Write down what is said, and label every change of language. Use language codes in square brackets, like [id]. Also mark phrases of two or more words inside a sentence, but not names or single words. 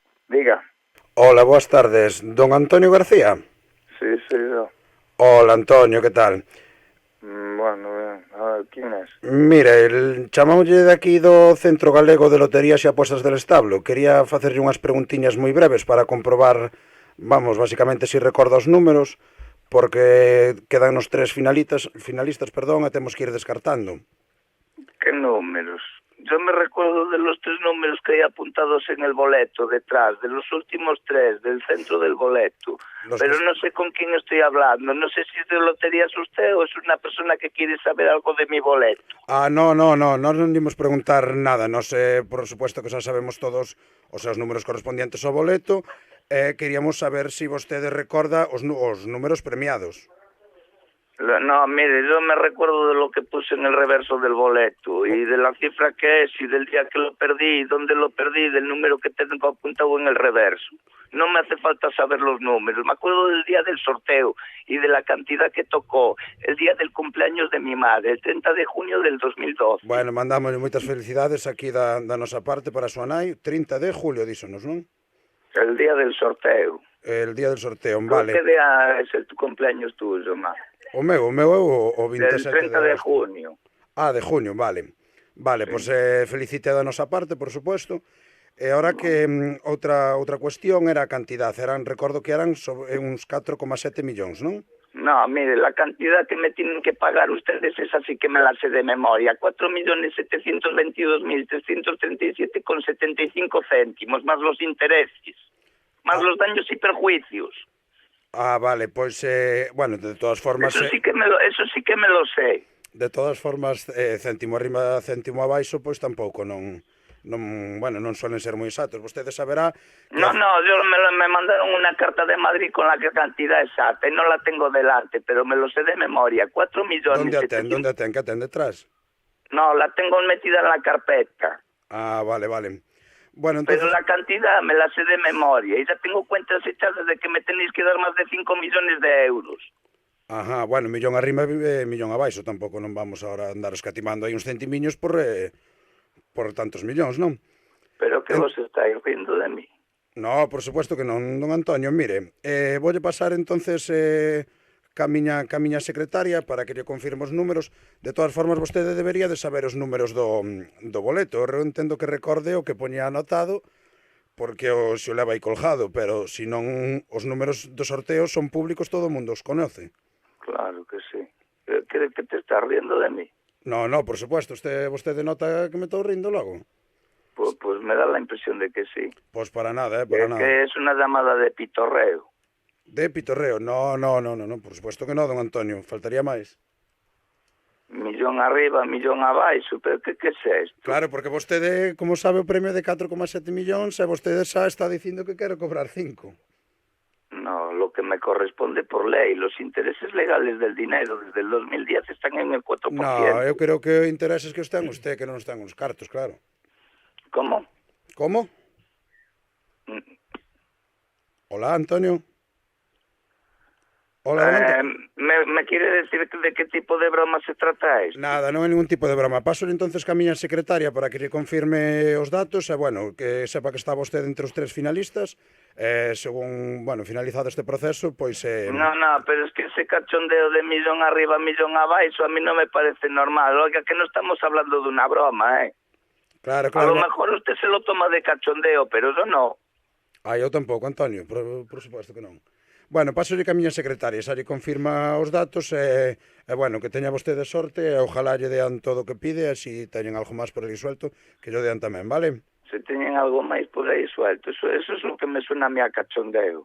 [es] Diga. [gl] Hola, boas tardes. Don Antonio García. [es] Sí, soy yo. Hola, Antonio, que tal? Bueno, bien. A ver, ¿quién es? [gl] Mire, chamámoslle de aquí do Centro Galego de Loterías e Apostas del Establo. Quería facerlle unhas preguntiñas moi breves para comprobar, vamos, basicamente si recorda os números, porque quedan os tres finalistas, perdón, e temos que ir descartando. [es] ¿Qué números? Yo me recuerdo de los tres números que hay apuntados en el boleto detrás, de los últimos tres, del centro del boleto. Los que... Pero no sé con quién estoy hablando. No sé si es de loterías usted o es una persona que quiere saber algo de mi boleto. No, [gl] non imos preguntar nada. Nos, [es] por supuesto que [gl] xa sabemos todos os seus números correspondientes ao boleto. Queríamos saber se vostede recorda os números premiados. [es] No, mire, yo me recuerdo de lo que puse en el reverso del boleto y de la cifra que es y del día que lo perdí, dónde lo perdí, del número que tengo apuntado en el reverso. No me hace falta saber los números. Me acuerdo del día del sorteo y de la cantidad que tocó, el día del cumpleaños de mi madre, el 30 de junio del 2012. [gl] Bueno, mandamos moitas felicidades aquí da nosa parte para a súa nai. 30 de julio, dísonos, non? [es] El día del sorteo. El día del sorteo, ¿Por vale. qué día es el cumpleaños tuyo, ma? [gl] O meu é o 27 [es] Del de 30 de agosto. junio. De junio, vale. Vale, Sí. [gl] pois felicite da nosa parte, [es] por supuesto. [gl] E ahora que outra cuestión era a cantidad. Recordo que eran uns 4,7 millóns, non? [es] No, mire, la cantidad que me tienen que pagar ustedes es así que me la sé de memoria. 4.722.337,75 céntimos, más los intereses, más Ah, los daños y perjuicios. [gl] vale, pois, bueno, [es] de todas formas... Eso sí que me lo sé. De todas formas, [gl] céntimo arriba, céntimo abaixo, pois tampouco bueno, non suelen ser moi exactos. Vostede saberá que... [es] No, me mandaron una carta de Madrid con la cantidad exacta y no la tengo delante, pero me lo sé de memoria. 4 millones Donde a 700... [gl] ten? Que ten detrás? [es] No, la tengo metida en la carpeta. Vale. Bueno, Pero entonces... la cantidad me la sé de memoria y ya tengo cuentas hechas desde que me tenéis que dar más de 5 millones de euros. [gl] Bueno, millón arriba e millón abaixo. Tampouco non vamos ahora a andar escatimando aí uns centimiños por tantos millóns, non? [es] Pero que vos estáis rindo de mí. [gl] No, [es] por supuesto que [gl] non, don Antonio. Mire, voulle pasar entonces ca miña secretaria para que lle confirme os números. De todas formas, vostede debería de saber os números do boleto. Eu entendo que recorde o que poñía anotado, porque se o leva aí colgado, pero se non, os números do sorteo son públicos, todo o mundo os conoce. [es] Claro que sí. ¿Crees que te estás riendo de mí? [gl] No, por supuesto. Vostede nota que me estou rindo logo? [es] Pues me da la impresión de que sí. [gl] Pois para nada, para nada. [es] Que es una llamada de pitorreo. De pitorreo? No, por supuesto que no, [gl] don Antonio. Faltaría máis. [es] Millón arriba, millón abaixo, pero que es esto? [gl] Claro, porque vostede, como sabe, o premio de 4,7 millóns e vostede xa está dicindo que quere cobrar 5. [es] No, lo que me corresponde por ley. Los intereses legales del dinero desde el 2010 están en el 4%. No, [gl] eu creo que o interés é que os ten usted, que non os ten os cartos, claro. [es] ¿Cómo? Como? Hola, Antonio. Hola, don Antonio. ¿Me quiere decir de qué tipo de broma se trata esto? [gl] Nada, non é ningún tipo de broma. Paso entonces ca miña secretaria para que lle confirme os datos e, bueno, que sepa que está vostede entre os tres finalistas. Según, bueno, finalizado este proceso, pois... [es] No, pero es que ese cachondeo de millón arriba, millón abaixo, a mí no me parece normal. Oiga, que no estamos hablando de una broma, ¿eh? Claro. A lo mejor usted se lo toma de cachondeo, pero yo no. [gl] Eu tampouco, Antonio, por suposto que non. Bueno, pasolle que a miña secretaria xa lle confirma os datos e bueno, que teña vostede sorte e ojalá lle dean todo o que pide e se teñen algo máis por aí suelto, que lle dean tamén, vale? Se teñen algo máis por aí suelto, [es] eso es lo que me suena a mí a cachondeo.